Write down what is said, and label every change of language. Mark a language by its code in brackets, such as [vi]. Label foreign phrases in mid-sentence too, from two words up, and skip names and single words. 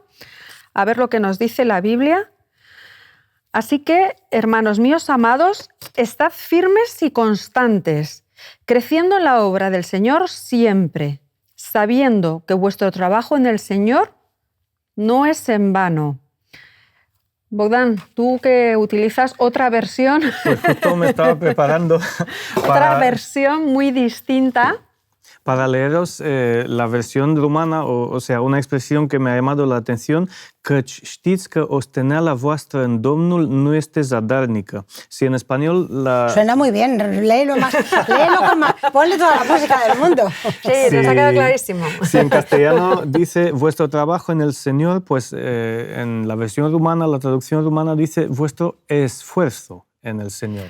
[es] A ver lo que nos dice la Biblia. Así que, hermanos míos amados, estad firmes y constantes, creciendo en la obra del Señor siempre, sabiendo que vuestro trabajo en el Señor no es en vano. Bogdan, tú que utilizas otra versión. Pues justo me estaba preparando otra versión muy distinta. Para leeros la versión rumana, o sea, una expresión que me ha llamado la atención, [ro] căci știți că osteneala voastră în Domnul nu este zadarnică. [es] Si en español la... Suena muy bien, léelo con más, ponle toda la música del mundo. Sí, nos ha quedado clarísimo. Si en castellano dice vuestro trabajo en el Señor, pues en la versión rumana, la traducción rumana dice vuestro esfuerzo en el Señor.